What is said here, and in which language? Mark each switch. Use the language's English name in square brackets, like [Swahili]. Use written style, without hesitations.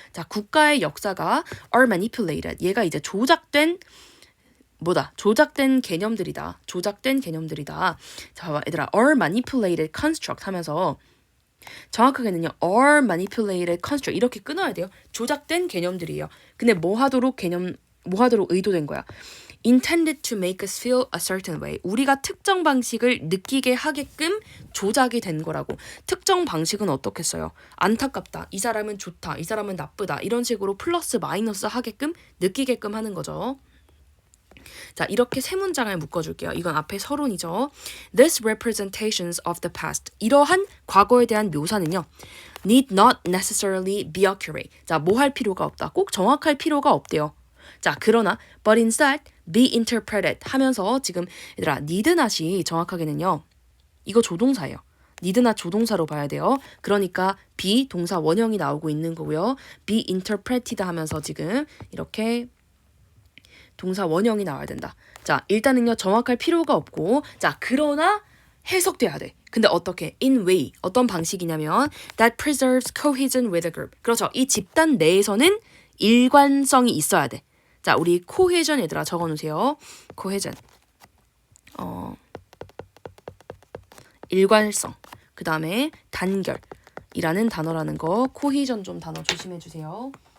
[Korean] 자, 국가의 역사가 [English] are manipulated. [Korean] 얘가 이제 조작된 조작된 개념들이다. 조작된 개념들이다. 자, 얘들아, are manipulated construct 하면서 정확하게는요, are manipulated construct 이렇게 끊어야 돼요. 조작된 개념들이에요. 근데 뭐 하도록 의도된 거야? [English] intended to make us feel a certain way. [Korean] 우리가 특정 방식을 느끼게 하게끔 조작이 된 거라고. 특정 방식은 어떻겠어요? 안타깝다. 이 사람은 좋다. 이 사람은 나쁘다. 이런 식으로 플러스 마이너스 하게끔 느끼게끔 하는 거죠. 자, 이렇게 세 문장을 묶어줄게요. 이건 앞에 서론이죠. [English] These representations of the past. [Korean] 이러한 과거에 대한 묘사는요. [English] need not necessarily be accurate. [Korean] 자, 뭐 할 필요가 없다. 꼭 정확할 필요가 없대요. 자, 그러나 [English] but instead be interpreted [Korean] 하면서 지금 얘들아 need not이 정확하게는요. 이거 조동사예요. need not 조동사로 봐야 돼요. 그러니까 be 동사 원형이 나오고 있는 거고요. be interpreted 하면서 지금 이렇게 동사 원형이 나와야 된다. 자, 일단은요. 정확할 필요가 없고 자, 그러나 해석돼야 돼. 근데 어떻게? [English] In way. [Korean] 어떤 방식이냐면 [English] that preserves cohesion with a group. [Korean] 그렇죠. 이 집단 내에서는 일관성이 있어야 돼. 자, 우리 cohesion 얘들아 적어놓으세요. cohesion. 일관성. 그 다음에 단결이라는 단어라는 거. cohesion 좀 단어 조심해 주세요.